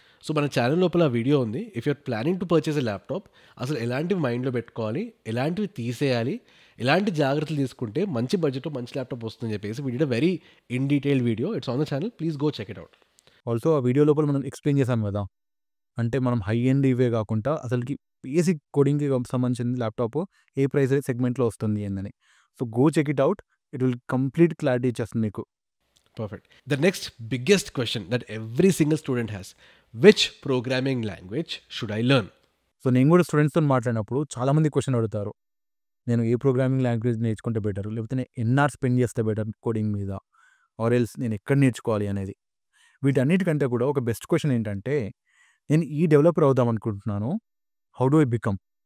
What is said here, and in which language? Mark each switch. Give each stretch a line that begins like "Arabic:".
Telugu: So, మన channel లోపల ఆ వీడియో ఉంది.
English: if you're planning to purchase a laptop,
Telugu: అసలు ఎలాంటివి మైండ్లో పెట్టుకోవాలి, ఎలాంటివి తీసేయాలి, ఎలాంటి జాగ్రత్తలు తీసుకుంటే మంచి బడ్జెట్లో మంచి ల్యాప్టాప్ వస్తుందని చెప్పేసి
English: We did a very in detailed video. It's on the channel, please go check it out.
Telugu: Also ఆ వీడియో లోపల మనం ఎక్స్‌ప్లెయిన్ చేసాం గదా! అంటే మనం హై ఎండ్ ఇవే గాకుండా అసలకి బేసిక్ కోడింగ్‌కి సంబంధించిన ల్యాప్‌టాప్ ఏ ప్రైస్ సెగ్మెంట్‌లో వస్తుంది ఏందని.
English: So, go check it out. It will complete clarity ఇచ్చేస్తుంది మీకు. Perfect. The next biggest question that every single student has: which programming language should I learn?
Telugu: So, నేను గూడా స్టూడెంట్స్‌తోని మాట్లాడినప్పుడు చాలామంది క్వెషన్ అడుగుతారు. నేను ఏ ప్రోగ్రామింగ్ లాంగ్వేజ్ నేర్చుకుంటే బెటర్? లేకపోతే నేను ఎన్ని అవర్స్ స్పెండ్ చేస్తే బెటర్ కోడింగ్ మీద? ఆర్ ఎల్స్ నేను ఎక్కడ నేర్చుకోవాలి అనేది. వీటన్నిటికంటే కూడా ఒక బెస్ట్ క్వెషన్ ఏంటంటే, నేను ఈ డెవలపర్ అవుదాం అనుకుంటున్నాను.
English: How do I become?